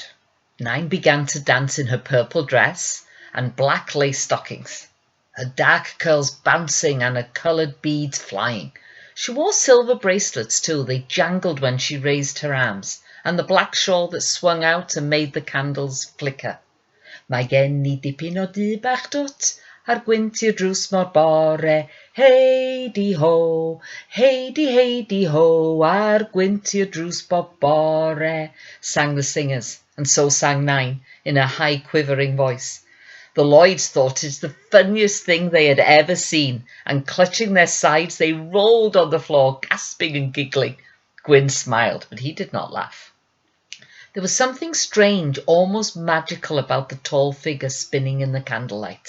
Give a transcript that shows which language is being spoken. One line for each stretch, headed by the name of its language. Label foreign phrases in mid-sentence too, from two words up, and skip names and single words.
English: Nine began to dance in her purple dress and black lace stockings, her dark curls bouncing and her coloured beads flying. She wore silver bracelets too. They jangled when she raised her arms, and the black shawl that swung out and made the candles flicker.
Welsh: Mae gen ni dipyn o du bach dwt ar gwynt i'r drws mor bore. Heidi ho, heidi ho, ar gwynt i'r drws bob bore,
English: sang the singers, and so sang Nine in a high quivering voice. The Lloyds thought it the funniest thing they had ever seen, and clutching their sides they rolled on the floor, gasping and giggling. Gwyn smiled, but he did not laugh. There was something strange, almost magical about the tall figure spinning in the candlelight.